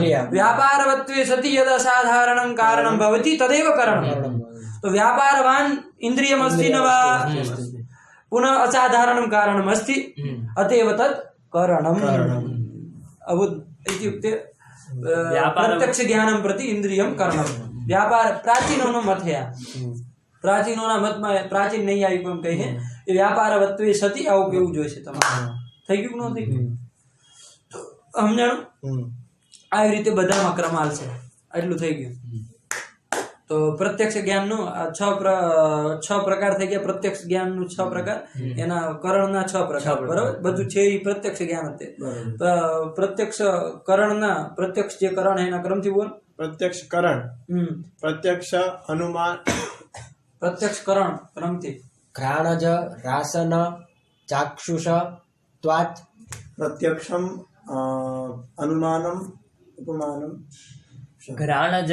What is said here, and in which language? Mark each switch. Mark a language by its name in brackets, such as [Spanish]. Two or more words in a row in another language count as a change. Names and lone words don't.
[Sanskrit] व्यापारवत्वे सति यद् असाधारणं कारणं भवति तदेव करणं. तो व्यापारवान् इन्द्रियमस्ति न वा? पुनः असाधारणं कारणम् अस्ति. अतएव तत् करणम्. अबुद् इत्युक्ते प्रत्यक्ष ज्ञानं प्रति इन्द्रियं करणं. [Gujarati] व्यापार प्राचीनोનો મત છે. પ્રાચીનોના મતમાં પ્રાચીન નહીં આવી પણ કહીએ એ [Sanskrit] व्यापारवत्वे सति [Gujarati] આવું કેવું જોઈશે તમારે. થઈ ગયું કે ન થઈ ગયું? સમજાણું? આવી રીતે બધામાં ક્રમાલ છે. એટલું થઈ ગયું. તો પ્રત્યક્ષ જ્ઞાનનો છ પ્રકાર થઈ ગયા. પ્રત્યક્ષ જ્ઞાનનું 6 પ્રકાર, એના કરણના 6 પ્રકાર. બરાબર. બધું છે એ પ્રત્યક્ષ જ્ઞાન જ. પ્રત્યક્ષ કરણના પ્રત્યક્ષ જે કરણ એના ક્રમથી બોલ. [Sanskrit] प्रत्यक्ष करण. प्रत्यक्ष अनुमान. प्रत्यक्ष करण क्रमથી घ्राणज रासन चाक्षुष त्वात्. प्रत्यक्षम अनुमानम उपमानम. घ्राणज